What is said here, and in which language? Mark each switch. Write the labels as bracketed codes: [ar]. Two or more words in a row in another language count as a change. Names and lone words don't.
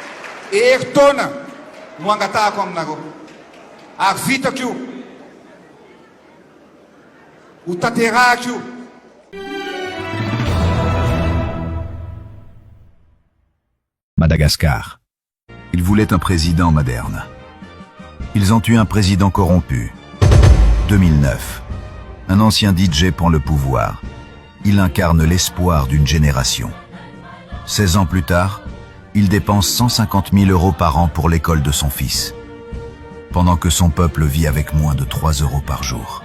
[mg] heritaona no angatahako aminareo ary vitako io ho tanterahako io. Madagascar. [fr] Ils voulaient un président moderne. Ils ont eu un président corrompu. 2009. Un ancien DJ prend le pouvoir. Il incarne l'espoir d'une génération. 16 ans plus tard, il dépense 150 000 € par an pour l'école de son fils, pendant que son peuple vit avec moins de 3 € par jour.